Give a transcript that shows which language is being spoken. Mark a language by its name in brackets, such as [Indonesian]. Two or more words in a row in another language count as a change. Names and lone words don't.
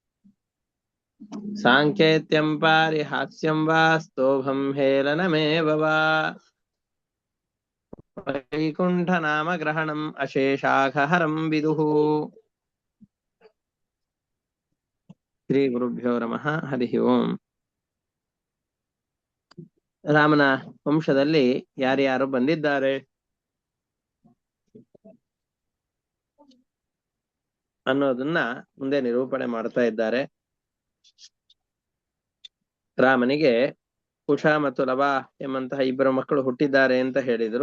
[Sanskrit] साङ्केत्यं पारिहास्यं वा स्तोभं हेलनमेव वा वैकुण्ठनामग्रहणम् अशेषाघहरं विदुः ಶ್ರೀ ಗುರುಭ್ಯೋ ನಮಃ ಹರಿ ಓಂ. [Kannada] ರಾಮನ ವಂಶದಲ್ಲಿ ಯಾರ್ಯಾರು ಬಂದಿದ್ದಾರೆ ಅನ್ನೋದನ್ನ ಮುಂದೆ ನಿರೂಪಣೆ ಮಾಡ್ತಾ ಇದ್ದಾರೆ. ರಾಮನಿಗೆ ಕುಶ ಮತ್ತು ಲವ ಎಂಬಂತಹ ಇಬ್ಬರು ಮಕ್ಕಳು ಹುಟ್ಟಿದ್ದಾರೆ ಅಂತ ಹೇಳಿದ್ರು.